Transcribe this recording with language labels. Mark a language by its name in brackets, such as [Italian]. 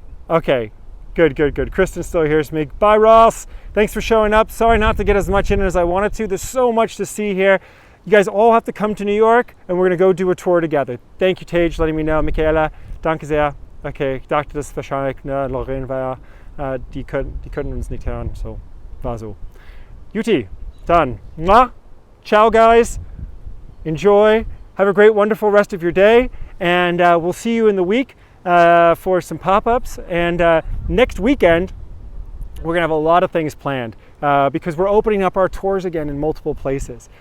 [English] Okay, good. Kristen's still here. Bye, Ross. Thanks for showing up. Sorry not to get as much in as I wanted to. There's so much to see here. You guys all have to come to New York, and we're going to go do a tour together. Thank you, Tage, letting me know. [German] Michaela, danke sehr. Okay, ich dachte, das wahrscheinlich, ne, Lorraine war, die können uns nicht hören, so, war so. [English] Juti, dann, ciao, guys. Enjoy. Have a great, wonderful rest of your day, and we'll see you in the week for some pop-ups. And next weekend, we're going to have a lot of things planned because we're opening up our tours again in multiple places.